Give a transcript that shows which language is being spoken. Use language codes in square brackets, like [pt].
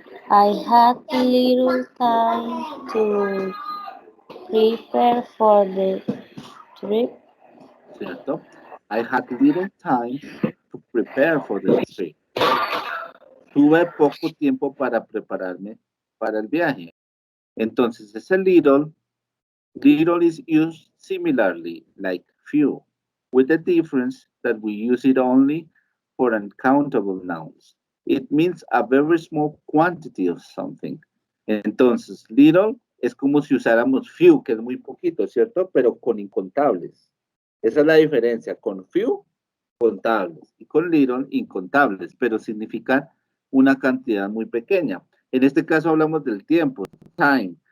[en] I had little time to prepare for the trip. [es] ¿Cierto? [en] I had little time to prepare for the trip. [es] Tuve poco tiempo para prepararme para el viaje. Entonces, ese [en] little is used similarly, like few, with the difference that we use it only for uncountable nouns. It means a very small quantity of something. [es] Entonces, little es como si usáramos few, que es muy poquito, ¿cierto? Pero con incontables. Esa es la diferencia. Con few, contables. Y con little, incontables. Pero significan una cantidad muy pequeña. En este caso hablamos del tiempo. Time.